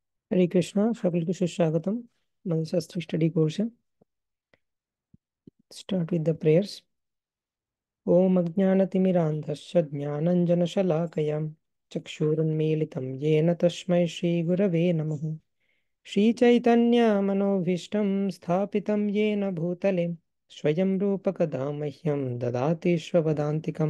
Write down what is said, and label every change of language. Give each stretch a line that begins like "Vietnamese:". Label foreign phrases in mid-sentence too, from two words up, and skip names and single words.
Bangla: হরে কৃষ্ণ, সকলকে সুস্বাগতম আমাদের শাস্ত্র স্টাডি কোর্সে।
English: start with the prayers.
Sanskrit: ওম অজ্ঞানতিমিরান্ধস্য জ্ঞানাঞ্জনশলাকয়া চক্ষুरुन्मीलितं येन तस्मै श्रीगुरवे नमः। श्रीचैतन्यमनोभीष्टं स्थापितं येन भूतले स्वयं रूपकदा मह्यं ददाति स्वपदान्तिकं।